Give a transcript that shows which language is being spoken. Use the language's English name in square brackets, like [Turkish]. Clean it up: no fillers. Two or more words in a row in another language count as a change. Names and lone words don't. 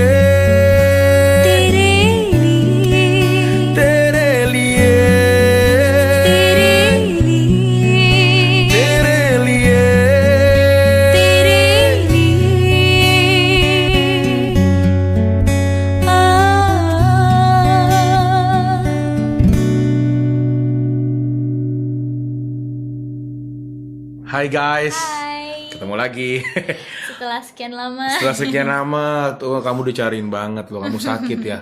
[Hindi] तेरे लिए तेरे लिए तेरे लिए तेरे लिए तेरे लिए। आ [Indonesian] Hai guys, Hai, ketemu lagi. setelah sekian lama. Setelah sekian lama tuh kamu dicariin banget loh, kamu sakit ya.